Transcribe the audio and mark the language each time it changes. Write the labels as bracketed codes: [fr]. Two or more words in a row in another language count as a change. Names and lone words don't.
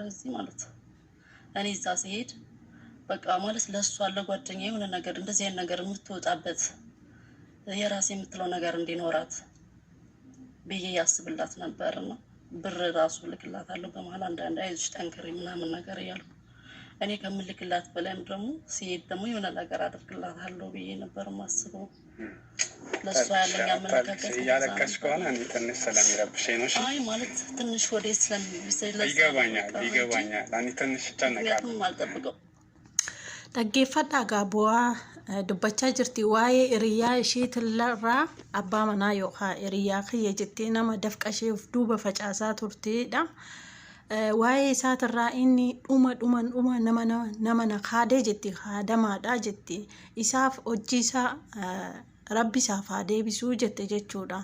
[am] እዚህ ማለት ነው። እኔ እዛ ሲሄድ በቃ ማለት ለእሷ ለጓደኛ የሆነ ነገር እንደዚህ አይነት ነገር የምትወጣበት የራሴ የምትለው ነገር እንዲኖራት ብዬ ያስብላት ነበርና ብር ራሱ ልክላታለሁ በመሀል አንዳንድ አይዞሽ ጠንክሪ ምናምን ነገር እያልኩ እኔ ከምልክላት በላይም ደግሞ ሲሄድ ደግሞ የሆነ ነገር አደርግላታለሁ ብዬ ነበር ማስበው። ለሷ ያለኝ አመለካከት ያለቀሽ ከሆነ እኔ ትንሽ ስለሚረብሽኝ ነው። አይ ማለት ትንሽ ወደ ስለሚብሰኝ ይገባኛል። እኔ ትንሽ ጨነቃለሁ። አልጠብቀው [om] dhaggeeffadhaa gaabbu'aa dubbachaa jirti waa'ee hiriyaa isheetirraa abbaa manaa yookaan hiriyaa kiyya jettee nama dafqa ishee of duuba facaasaa turtedha. Waa'ee isaatirraa inni dhuma nama na kaadee jetti kaadamaadha jetti isaaf hojii isaa rabbi isaaf haa deebisuu jette jechuudha.